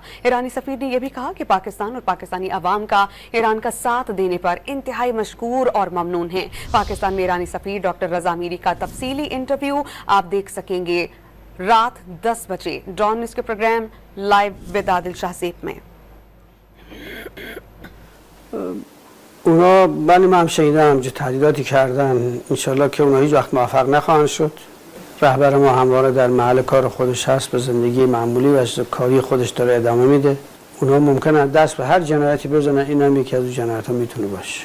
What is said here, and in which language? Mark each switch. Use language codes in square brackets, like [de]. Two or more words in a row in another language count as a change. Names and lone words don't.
[ur] ایرانی سفیر نے یہ بھی کہا کہ پاکستان اور پاکستانی عوام کا ایران کا ساتھ دینے پر انتہائی مشکور اور ممنون ہے है। پاکستان میں ایرانی سفیر ڈاکٹر رضا میری کا تفصیلی انٹرویو آپ دیکھ سکیں گے رات 10 بجے ڈان نیوز کے پروگرام لائیو وِد عادل شاہزیب میں. [fa] اونا بله من هم شنیدم جو تهدیداتی کردن، انشالله که اونا هیچ وقت موفق نخواهند شد. رهبر ما همواره در محل کار خودش هست، به زندگی معمولی و کاری خودش داره ادامه میده. اونا ممکنه دست به هر جنایتی بزنن، این هم یکی از اون جنایت ها میتونه باشه.